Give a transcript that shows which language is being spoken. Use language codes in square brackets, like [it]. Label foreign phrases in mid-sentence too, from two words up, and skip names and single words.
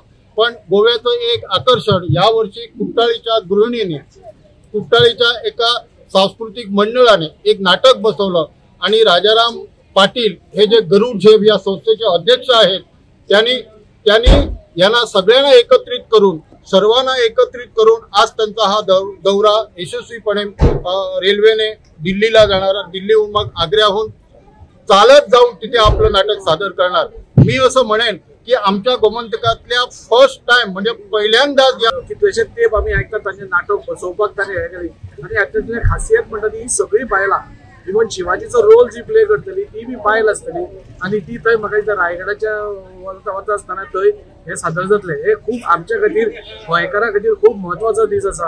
[mr] पण गोव्याचं एक आकर्षण यावर्षी कुट्टाळीच्या गृहिणीने कुट्टाळीच्या एका सांस्कृतिक मंडळाने एक नाटक बसवलं आणि राजाराम पाटील हे जे गरुड झेब या संस्थेचे अध्यक्ष आहेत त्यांनी यांना सगळ्यांना एकत्रित करून सर्वांना एकत्रित करून आज त्यांचा हा दौरा यशस्वीपणे रेल्वेने दिल्लीला जाणार दिल्लीहून मग आग्र्याहून चालत जाऊन तिथे आपलं नाटक सादर करणार। मी असं म्हणेन की आमच्या गोमंतकातल्या [en] first time [mr] म्हणजे पहिल्यांदाच या [kok] कितलेशे तेप आम्ही ऐकतात तांचे नाटक बसोवपाक ताणें हे केली आणि हातूंतली खासियत म्हणटा ती सगळी बायलां इवन शिवाजीचो रोल जी प्ले करतली ती बी बायल आसतली आणि ती थंय म्हाका दिसता रायगडाच्या वता आसतना थंय हे सादर जातले। हे खूप आमच्या खातीर गोंयकारां खातीर खूप म्हत्वाचो दीस आसा।